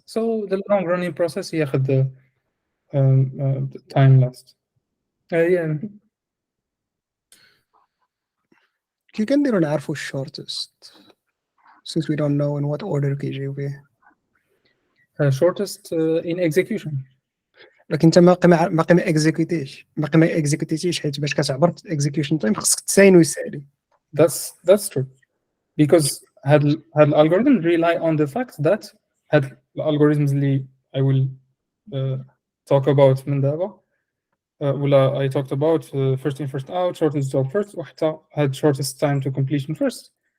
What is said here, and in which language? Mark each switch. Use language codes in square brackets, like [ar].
[en] So the long running process [ar] ياخد [en] the time last. Yeah. [ar] كي كنديرو نعرفو [en] shortest since we don't know in what order [ar] كيجيو به. [en] Shortest in execution. [ar] لكن انت ما اكزيكوتيش حيت باش كتعبر execution time خصك تساين ويسالي. [en] That's true. Because هاد الالجوريثم rely on the fact that هاد الالجوريثمز اللي I will talk about [ar] من دابا [en] I talked about first in first out, shortest job first, [ar] وحتى [en] had shortest time to completion first.